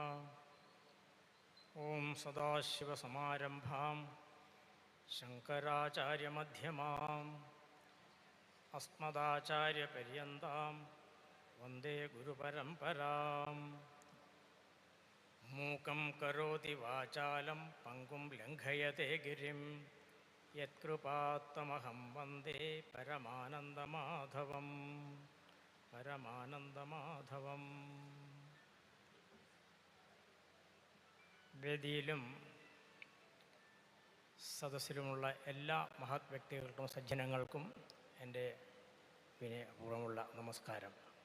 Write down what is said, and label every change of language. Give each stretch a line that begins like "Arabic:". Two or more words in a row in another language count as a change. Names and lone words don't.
Sanskrit: ಓಂ ಸದಾಶಿವಸಮಾರಂಭಾಂ ಶಂಕರಾಚಾರ್ಯಮಧ್ಯಮಾಂ ಅಸ್ಮದಾಚಾರ್ಯಪರ್ಯಂತಾಂ ವಂದೇ ಗುರುಪರಂಪರಾಂ. ಮೂಕಂ ಕರೋತಿ ವಾಚಾಲಂ ಪಂಗುಂ ಲಂಘಯತೆ ಗಿರಿಂ ಯತ್ಕೃಪಾತ್ತಮಹಂ ವಂದೇ ಪರಮಾನಂದಮಾಧವಂ.
Malayalam: വേദിയിലും സദസ്സിലുമുള്ള എല്ലാ മഹത് വ്യക്തികൾക്കും സജ്ജനങ്ങൾക്കും എൻ്റെ വിനയപൂർവ്വമുള്ള നമസ്കാരം.